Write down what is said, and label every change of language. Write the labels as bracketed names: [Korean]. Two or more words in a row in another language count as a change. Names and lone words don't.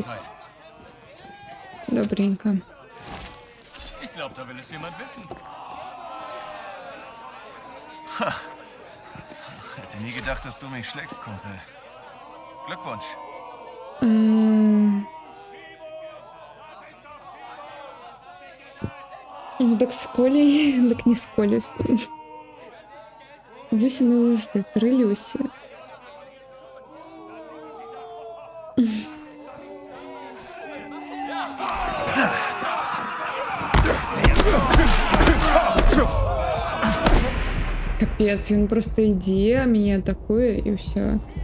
[Russian] Добренько. [German] Ich glaube, da will es jemand wissen. Ha. Hätte nie gedacht, dass du mich schlägst, Kumpel. Glückwunsch. [Russian] Ну так с Колей, так не с Колей. [Ukrainian] Люси назавжди, 3 Люсі. [Russian] Капец, он просто иди, а меня атакует и все.